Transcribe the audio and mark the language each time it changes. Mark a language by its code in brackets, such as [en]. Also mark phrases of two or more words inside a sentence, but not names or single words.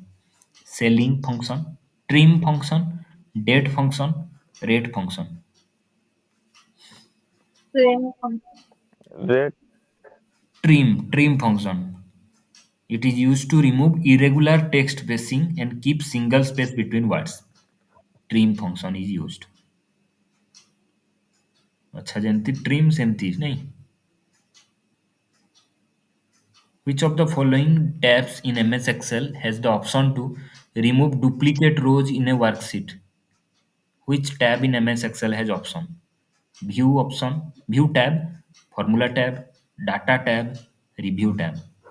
[en] Selling function, trim function, date function, rate function. Same. Rate. Trim function. It is used to remove irregular text spacing and keep single space between words. Trim function is used. [or] अच्छा ଯେମିତି trim ସେମିତି ନାଇଁ. [en] Which of the following tabs in MS Excel has the option to remove duplicate rows in a worksheet? Which tab in MS Excel has option? View tab, Formula tab, Data tab, Review tab.